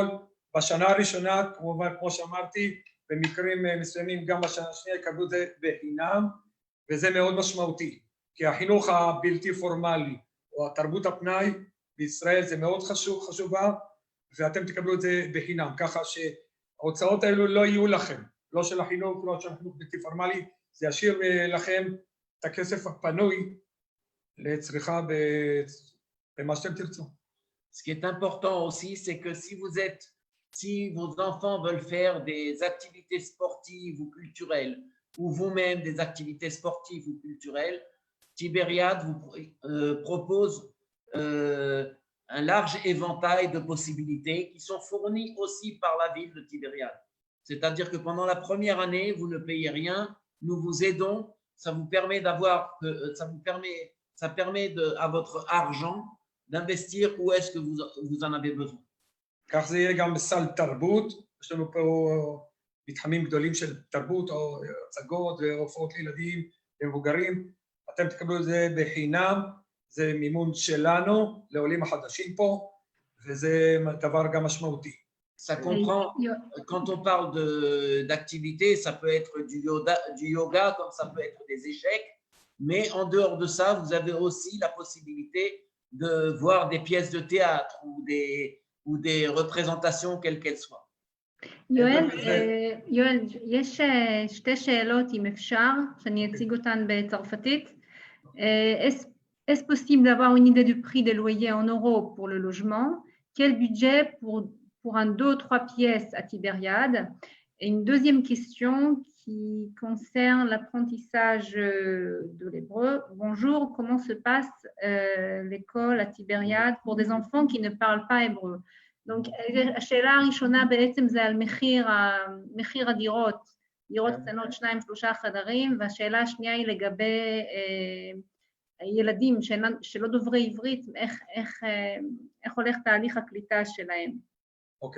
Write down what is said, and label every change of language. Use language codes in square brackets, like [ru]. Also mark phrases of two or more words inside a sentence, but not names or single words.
[he] בשנה הראשונה, כמו שאמרתי, במקרים מסוימים גם בשנה השנייה יקבלו את זה בחינם, וזה מאוד משמעותי, כי החינוך הבלתי פורמלי, או התרבות הפנאי, בישראל זה מאוד חשובה, ואתם תקבלו את זה בחינם, ככה ההוצאות האלו לא יהיו לכם, לא של החינוך, לא של החינוך בלתי פורמלי, זה ישאיר לכם את הכסף הפנוי לצריכה במה שאתם תרצו. [fr] Ce qui est important aussi, c'est que si vos enfants veulent faire des activités sportives ou culturelles, ou vous-même des activités sportives ou culturelles, Tibériade vous propose un large éventail de possibilités qui sont fournies aussi par la ville de Tibériade. C'est-à-dire que pendant la première année, vous ne payez rien, nous vous aidons, ça vous permet ça permet à votre argent d'investir où est-ce que vous en avez besoin. [he] כך זה יהיה גם בסל תרבות, יש לנו פה מתחמים גדולים של תרבות או הצגות והופעות לילדים ומבוגרים, אתם תקבלו את זה בחינם, זה מימון שלנו לעולים החדשים פה, וזה דבר גם משמעותי. [fr] Ça comprend, quand on parle d'activité, ça peut être du yoga, comme ça peut être des échecs, mais en dehors de ça, vous avez aussi la possibilité de voir des pièces de théâtre ou des représentations, quelles qu'elles soient. [he] יואל, יש שתי שאלות, אם אפשר, שאני אציג אותן בצרפתית. [fr] Est-ce possible d'avoir une idée du prix des loyers en euros pour le logement? Quel budget pour un 2 ou 3 pièces à Tibériade? Et une deuxième question qui concerne l'apprentissage de l'hébreu. Bonjour, comment se passe l'école à Tibériade pour des enfants qui ne parlent pas hébreu? Donc, [he] השאלה הראשונה בעצם זה על מחיר הדירות, דירות קטנות 2-3 חדרים, והשאלה השנייה היא לגבי ילדים שלא דוברי עברית, איך הולך תהליך הקליטה שלהם. אוקיי.